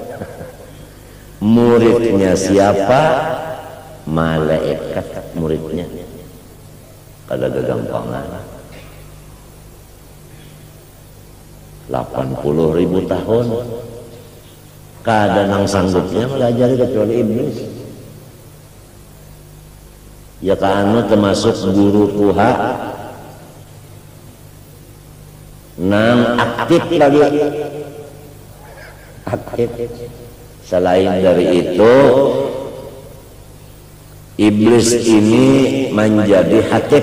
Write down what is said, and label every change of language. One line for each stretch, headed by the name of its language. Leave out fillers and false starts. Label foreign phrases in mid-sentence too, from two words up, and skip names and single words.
Indonesian: Muridnya siapa? Malaikat muridnya.
Banjar: Kada gagampangan. 80.000 tahun. Kada nang sanggupnya melajari kecuali iblis.
Indonesian: Ya kanu termasuk guru Tuhan. Nang aktif lagi, aktif. Selain dari itu, iblis ini menjadi hatib.